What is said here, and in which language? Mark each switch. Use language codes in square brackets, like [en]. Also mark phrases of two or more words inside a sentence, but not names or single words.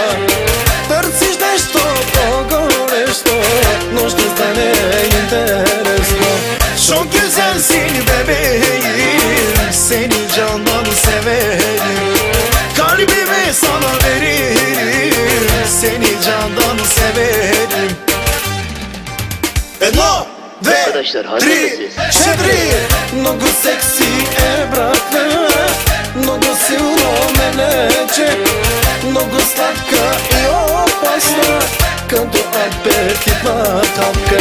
[bg] Търсиш нещо по-горещо, но ще стане интересно. [tr] Çok güzelsin bebeğim, seni candan severim. Kalbimi sana veririm, seni candan severim. [bg] Едно, две, три, четири. Много секси е, братле, много силно ме лече, много сладка и опасна, като апетитна хапка.